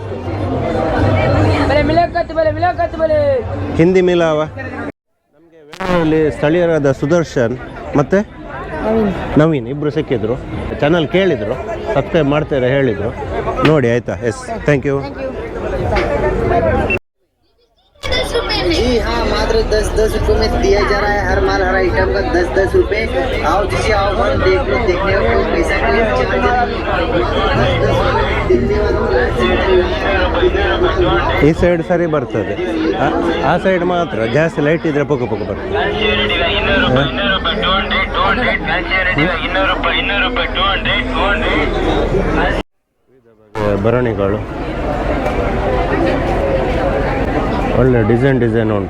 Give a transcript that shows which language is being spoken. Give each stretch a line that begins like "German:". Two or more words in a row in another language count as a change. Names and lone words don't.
Kannada: ಹಿಂದಿ ಮಿಲಾವ. ನಮಗೆ ವೇಣೂರಲ್ಲಿ ಸ್ಥಳೀಯರಾದ ಸುದರ್ಶನ್ ಮತ್ತು ನವೀನ್ ಇಬ್ಬರು ಸಿಕ್ಕಿದ್ರು. ಚಾನಲ್ ಕೇಳಿದರು, ಸಬ್ಸ್ಕ್ರೈಬ್ ಮಾಡ್ತಾರೆ ಹೇಳಿದರು. ನೋಡಿ ಆಯಿತಾ?
English: yes, thank you.
Hindi: जी हाँ, मात्र 10-10 रुपए में दिया जा रहा है हर माल हर आइटम का 10-10 रुपए। आओ जिसे आओ और देख लो, देखने को कोई पैसा का चार्ज नहीं।
Kannada: ಈ ಸೈಡ್ ಸರಿ ಬರ್ತದೆ, ಆ ಸೈಡ್ ಮಾತ್ರ ಜಾಸ್ತಿ ಲೈಟ್ ಇದ್ರೆ ಪೊಕ್ಕ ಪೊಕ್ಕ ಬರ್ತದೆ. ಭರಣಿಗಳು ಒಳ್ಳೆ ಡಿಸೈನ್ ಉಂಟು.